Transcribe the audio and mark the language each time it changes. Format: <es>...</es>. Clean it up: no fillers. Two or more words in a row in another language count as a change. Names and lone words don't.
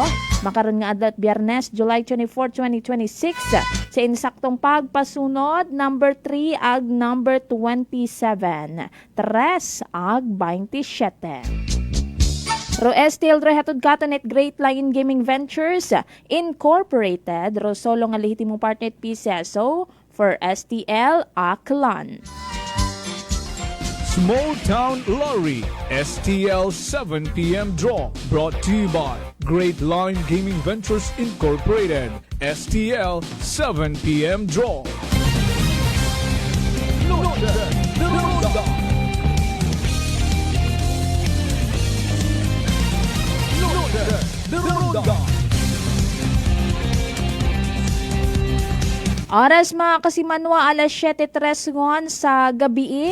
<akl>Makaroon nga adlaw Biyernes, July 24, 2026. Sa insaktong pagpasunod, number 3 ag number 27. 3 ag 27. STL rehatod katanet Great Lion Gaming Ventures Incorporated. Solo nga lehitimong partner PCSO for STL Aklan.</akl> <en>Small Town Lottery, STL 7 PM draw, brought to you by Great Line Gaming Ventures Incorporated, STL 7 PM draw.</en> <akl>Oras mga kasimanwa, alas 7:03 sa gabi.</akl>